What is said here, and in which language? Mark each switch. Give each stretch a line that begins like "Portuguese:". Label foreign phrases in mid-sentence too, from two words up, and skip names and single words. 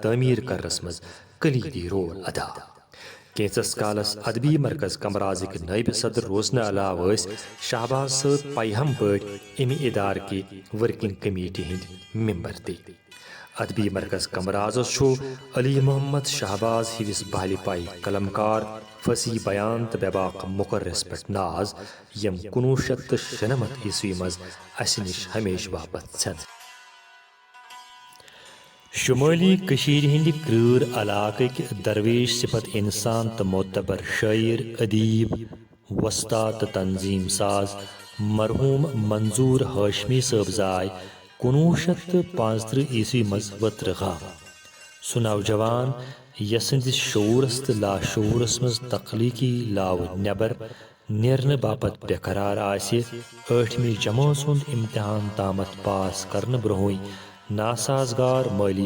Kashmiri: تعمیر کرنس مز کلیدی رول ادا کینژس کالس ادبی مرکز کمرازک نائب صدر روزنہ علاوہ شہباز صٲب پیہم پٲٹھۍ امہ ادارٕکہِ
English: working committee
Kashmiri: ہند ممبر تہ ادبی مرکز کمرازس علی محمد شہباز ہیوس بہلہِ پائی قلمکار فصیح بیان تو بے باق مقررس پہ ناز یم 1996 عیسوی مز اس نش ہمیشہ باپت ژھٮ۪ن شمالی کشیر ہند کرور علاقک درویش صفت انسان تو معتبر شاعر ادیب وسطا تو تنظیم ساز مرحوم منظور ہاشمی صٲب زاے 1935 عیسوی مز وتر گام سہ نوجوان یسندس شعورس تو لاشعورس مز تخلیقی لاو نبر نیرن باپت بے قرار آسہ 8ویں جماعت ہند امتحان تامت پاس کرن برونٛہٕے ناسازگار مالی